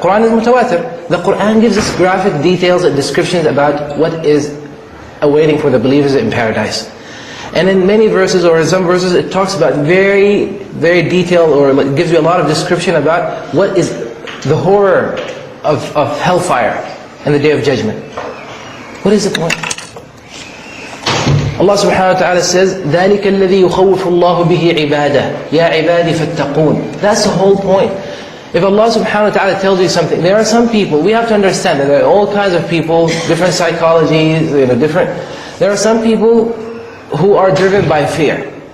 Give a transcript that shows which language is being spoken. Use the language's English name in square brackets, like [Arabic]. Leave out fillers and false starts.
[English] Qur'an is mutawatir. The Qur'an gives us graphic details and descriptions about what is awaiting for the believers in paradise. And in many verses, or in some verses, it talks about very, very detailed, or it gives you a lot of description about what is the horror of hellfire and the day of judgment. What is the point? Allah subhanahu wa ta'ala says, [Arabic] ذَلِكَ الَّذِي يُخَوِّفُ اللَّهُ بِهِ عِبَادَهُ يَا عِبَادِ فَاتَّقُونَ. [English] That's the whole point. If Allah subhanahu wa ta'ala tells you something, there are some people, we have to understand that there are all kinds of people, different psychologies, there are some people who are driven by fear.